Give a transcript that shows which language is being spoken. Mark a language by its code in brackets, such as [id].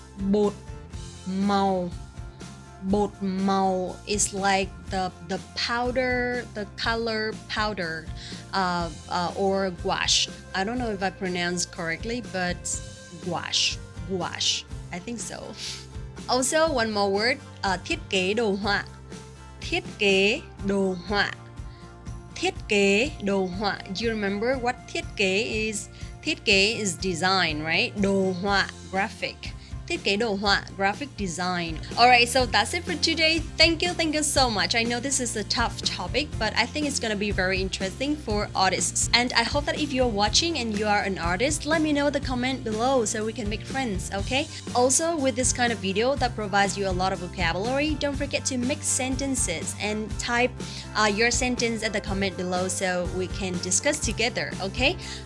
[en] Bột màu. Bột màu is like the powder, the color powder, or gouache. I don't know if I pronounced correctly, but gouache. Gouache. I think so. Also, one more word, [vi] thiết kế đồ họa. Thiết kế đồ họa. Thiết kế đồ họa. [en] Do you remember what thiết kế is? Thiết kế is design, right? Đồ họa, graphic. [vi] thiết kế đồ họa, [en] graphic design. Alright, so that's it for today. Thank you so much. I know this is a tough topic, but I think it's gonna be very interesting for artists. And I hope that if you're watching and you are an artist, let me know in the comment below so we can make friends, okay? Also, with this kind of video that provides you a lot of vocabulary, don't forget to mix sentences and type your sentence at the comment below so we can discuss together, okay?